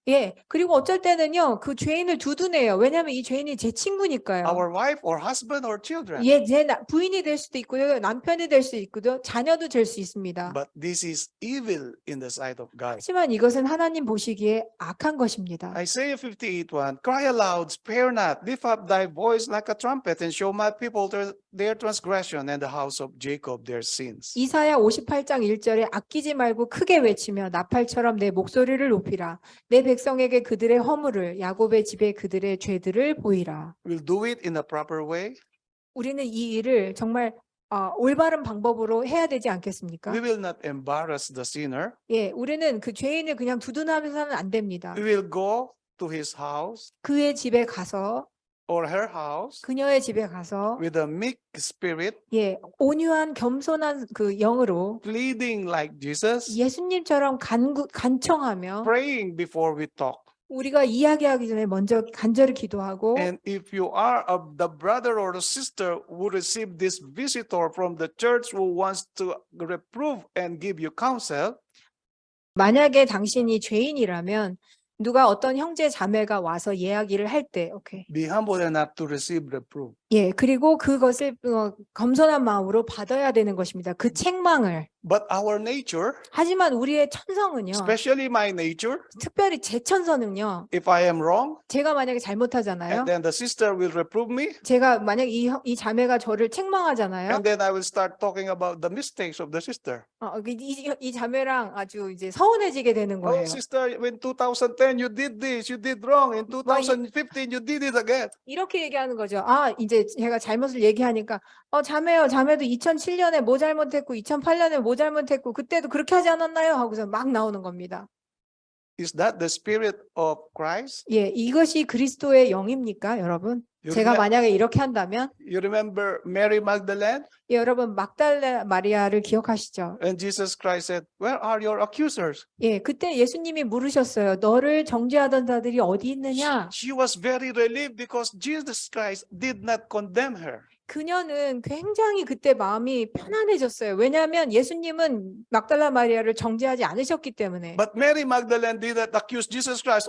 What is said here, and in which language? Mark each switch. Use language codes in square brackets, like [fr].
[ko] 예, 그리고 어쩔 때는요, 그 죄인을 두둔해요. 왜냐하면 이 죄인이 제 친구니까요. [en] our wife or husband or children. [ko] 예, 제 부인이 될 수도 있고요, 남편이 될 수 있고요, 자녀도 될 수 있습니다. [en] But this is evil in the sight of God. [ko] 하지만 이것은 하나님 보시기에 악한 것입니다. [en] Isaiah 58:1 Cry aloud, spare not, lift up thy voice like a trumpet, and show my people their transgression and the house of Jacob their sins. [ko] 이사야 58장 1절에 아끼지 말고 크게 외치며 나팔처럼 내 목소리를 높이라. 내 백성에게 그들의 허물을, 야곱의 집에 그들의 죄들을 보이라. [en] We'll do it in a proper way. [ko] 우리는 이 일을 정말 올바른 방법으로 해야 되지 않겠습니까? [en] We will not embarrass the sinner. [ko] 예, 우리는 그 죄인을 그냥 두둔하면서는 안 됩니다. [en] We will go to his house [ko] 그의 집에 가서, [en] or her house [ko] 그녀의 집에 가서 [en] with a meek spirit, [ko] 예, 온유한 겸손한 그 영으로 [en] pleading like Jesus, [ko] 예수님처럼 간청하며 [en] praying before we talk. [ko] 우리가 이야기하기 전에 먼저 간절히 기도하고 [en] And if you are the brother or the sister who received this visitor from the church who wants to reprove and give you counsel, [ko] 만약에 당신이 죄인이라면 누가 어떤 형제 자매가 와서 이야기를 할 때, 오케이. [en] be humble enough to receive reproof. [ko] 예, 그리고 그것을 겸손한 마음으로 받아야 되는 것입니다. 그 책망을. [en] But our nature, [ko] 하지만 우리의 천성은요, [en] especially my nature, [ko] 특별히 제 천성은요, [en] if I am wrong, [ko] 제가 만약에 잘못하잖아요. [en] and then the sister will reprove me, [ko] 제가 만약 이 자매가 저를 책망하잖아요. [en] and then I will start talking about the mistakes of the sister. [ko] 이 자매랑 아주 이제 서운해지게 되는 [en] Oh, [ko] 거예요. [en] sister, in 2010 you did this, you did wrong. In 2015 you did it again. [ko] 이렇게 얘기하는 거죠. 이제 제가 잘못을 얘기하니까 자매도 2007년에 뭐 잘못했고 2008년에 뭐 잘못했고 그때도 그렇게 하지 않았나요? 하고서 막 나오는 겁니다. [en] Is that the spirit of Christ? [ko] 예, 이것이 그리스도의 영입니까, 여러분? [en] You [ko] 제가 [en] remem- [ko] 만약에 이렇게 한다면 [en] You remember Mary Magdalene? [ko] 예, 여러분 막달레 마리아를 기억하시죠? [en] And Jesus Christ said, where are your accusers? [ko] 예, 그때 예수님이 물으셨어요. 너를 정죄하던 자들이 어디 있느냐? [en] She was very relieved because Jesus Christ did not condemn her. [ko] 그녀는 굉장히 그때 마음이 편안해졌어요. 왜냐하면 예수님은 막달라 마리아를 정죄하지 않으셨기 때문에. [en] But Mary Magdalene did not accuse Jesus Christ.